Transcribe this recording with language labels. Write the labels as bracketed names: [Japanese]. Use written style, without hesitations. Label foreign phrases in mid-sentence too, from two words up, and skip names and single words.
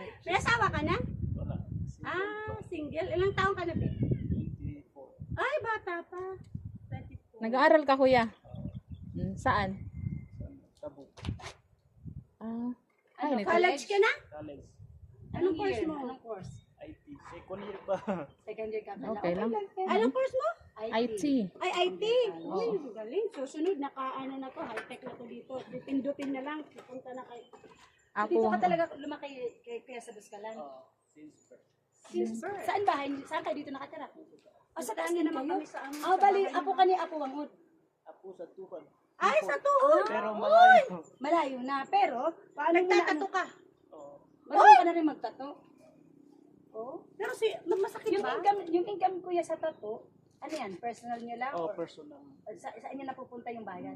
[Filipino] May asawa ka na? Ah, single. Ilang taong ka na, be? Ay, bata pa. 24. Nag-aaral ka, Kuya? Saan? Ah. Ay, nito. College ka na? College. Anong course mo? Anong course? IT. [English] Second year [Filipino] pa. [English] Second year [Filipino] ka pala. Okay lang. Anong course mo? IT. Ay, IT. Uy, galing. Susunod, naka-ano na to, high-tech na to dito. Pindutin na lang. Pupunta na kay... Dito Apo. ka talaga lumaki kay Kuya sa Buscalan. [English] Since birth. [Filipino] Saan bahay? Saan kayo dito nakatira? O sa taas Daan din naman kayo? kami sa ano, Oh, bali, apo ka ni Apo Wangud. Apo sa tuhod. Ay, sa tuhod. Pero malayo. Malayo na, pero paano mo na Nagtatato ano? ka. Oo. Marunong ka na rin magtato. Oh. Pero masakit Yung ba? income kuya sa tato, ano yan? Personal niyo lang? Oh, or personal. sa inyo napupunta yung bayan?